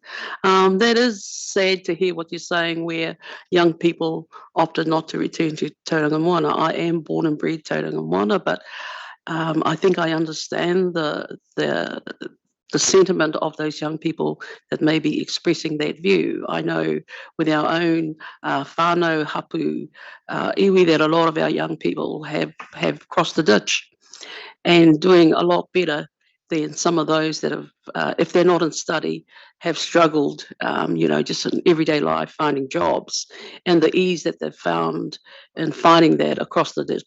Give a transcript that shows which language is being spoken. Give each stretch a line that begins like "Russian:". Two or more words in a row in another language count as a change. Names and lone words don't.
English: That is sad to hear what you're saying, where young people opted not to return to Tauranga Moana. I am born and bred Tauranga Moana, but I think I understand the sentiment of those young people that may be expressing that view. I know with our own
Māori: whānau hapu iwi
English: that a lot of our young people have crossed the ditch and doing a lot better than some of those that have, if they're not in study, have struggled, you know, just in everyday life finding jobs, and the ease that they've found in finding that across the ditch.